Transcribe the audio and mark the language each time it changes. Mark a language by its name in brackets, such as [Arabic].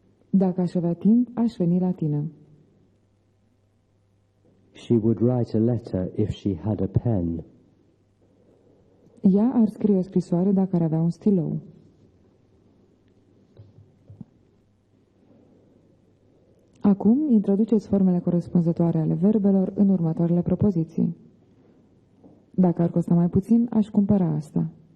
[Romanian] Dacă aș avea timp, aș veni la tine. [English] She would write a letter if she had a pen. [Romanian] Ea ar scrie o scrisoare dacă ar avea un stilou. Acum, introduceți formele corespunzătoare ale verbelor în următoarele propoziții. Dacă ar costa mai puțin, aș cumpăra asta.